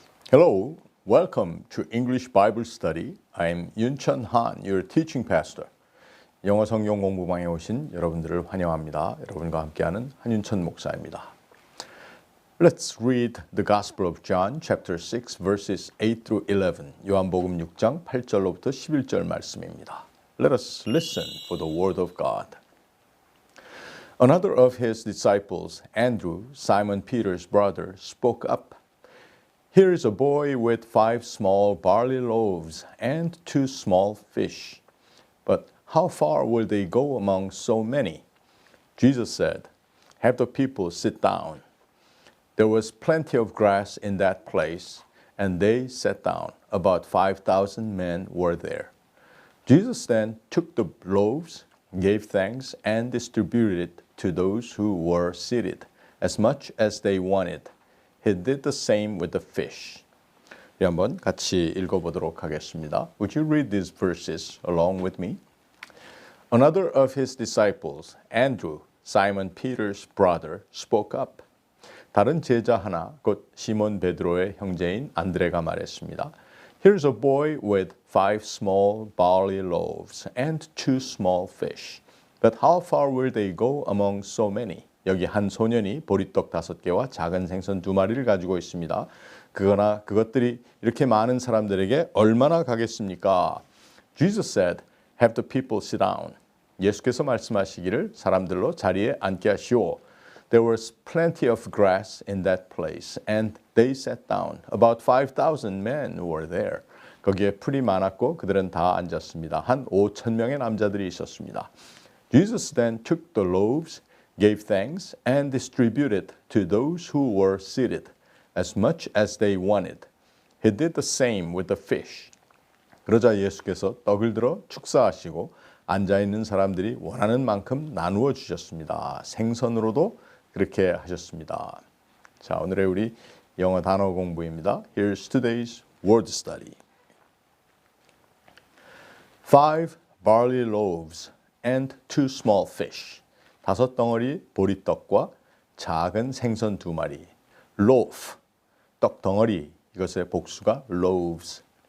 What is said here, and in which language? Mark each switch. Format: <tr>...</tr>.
<en>Hello, welcome to English Bible Study. I'm 윤천한, your teaching pastor.</en> <ko>영어 성경 공부방에 오신 여러분들을 환영합니다. 여러분과 함께하는 한윤천목사입니다.</ko> <en>Let's read the Gospel of John, chapter 6, verses 8 through 11.</en> <ko>요한복음 6장 8절로부터 11절 말씀입니다.</ko> <en>Let us listen for the word of God. Another of his disciples, Andrew, Simon Peter's brother, spoke up. Here is a boy with 5 small barley loaves and 2 small fish. But how far will they go among so many? Jesus said, have the people sit down. There was plenty of grass in that place, and they sat down. About 5,000 men were there. Jesus then took the loaves, gave thanks, and distributed it to those who were seated, as much as they wanted. He did the same with the fish.</en> <ko>우리 한번 같이 읽어보도록 하겠습니다.</ko> <en>Would you read these verses along with me? Another of his disciples, Andrew, Simon Peter's brother, spoke up.</en> <ko>다른 제자 하나, 곧 시몬 베드로의 형제인 안드레가 말했습니다.</ko> <en>Here's a boy with 5 small barley loaves and 2 small fish. But how far will they go among so many?</en> <ko>여기 한 소년이 보리떡 5개와 작은 생선 2마리를 가지고 있습니다. 그러나 그것들이 이렇게 많은 사람들에게 얼마나 가겠습니까?</ko> <en>Jesus said, have the people sit down.</en> <ko>예수께서 말씀하시기를 사람들로 자리에 앉게 하시오.</ko> <en>There was plenty of grass in that place, and they sat down. About 5,000 men were there.</en> <ko>거기에 풀이 많았고 그들은 다 앉았습니다. 한 5,000명의 남자들이 있었습니다.</ko> <en>Jesus then took the loaves, gave thanks, and distributed to those who were seated, as much as they wanted. He did the same with the fish.</en> <ko>그러자 예수께서 떡을 들어 축사하시고 앉아있는 사람들이 원하는 만큼 나누어 주셨습니다. 생선으로도 그렇게 하셨습니다. 자, 오늘의 우리 영어 단어 공부입니다.</ko> <en>Here's today's word study. 5 barley loaves and 2 small fish.</en> <ko>5 덩어리 보리떡과 작은 생선 2마리. Loaf, 떡 덩어리. 이것의 복수가 loaves.</ko>